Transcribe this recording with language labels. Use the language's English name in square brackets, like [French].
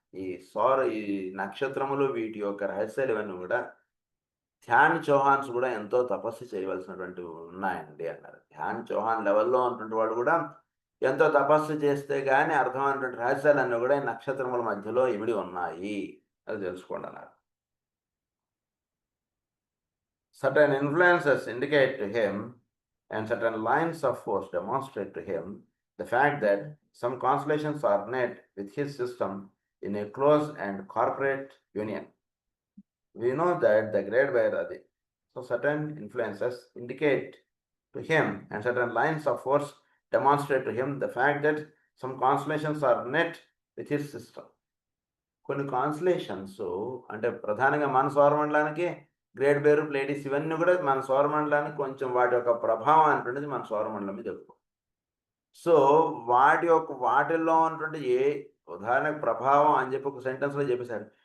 [Telugu] ఈ నక్షత్రములు వీటి యొక్క రహస్యాలు ఇవన్నీ కూడా ధ్యాన్ చౌహాన్స్ కూడా ఎంతో తపస్సు చేయవలసినటువంటి ఉన్నాయండి అన్నారు. ధ్యాన్ చౌహాన్ లెవెల్లో ఉన్నటువంటి వాళ్ళు కూడా ఎంతో తపస్సు చేస్తే కానీ అర్థమైనటువంటి రహస్యాలన్నీ కూడా ఈ నక్షత్రముల మధ్యలో ఇమిడి ఉన్నాయి, అది తెలుసుకోండి అన్నారు. [English] Certain influences indicate to him and certain lines of force demonstrate to him the fact that some constellations are knit with his system in a close and corporate union. We know that the great Vairadi. So certain influences indicate to him and certain lines of force demonstrate to him the fact that some constellations are knit with his system. [Telugu] కొన్ని constellations అంటే ప్రధానంగా మన సౌరమండలానికి great బేరు ప్లేడిస్ ఇవన్నీ కూడా మన సౌరమండలానికి కొంచెం వాటి యొక్క ప్రభావం అనేటువంటిది మన సౌరమండలం మీద ఎక్కువ. సో వాటిల్లో ఉన్నటువంటి ఉదాహరణకు ప్రభావం అని చెప్పి ఒక సెంటెన్స్లో చెప్పేశాడు.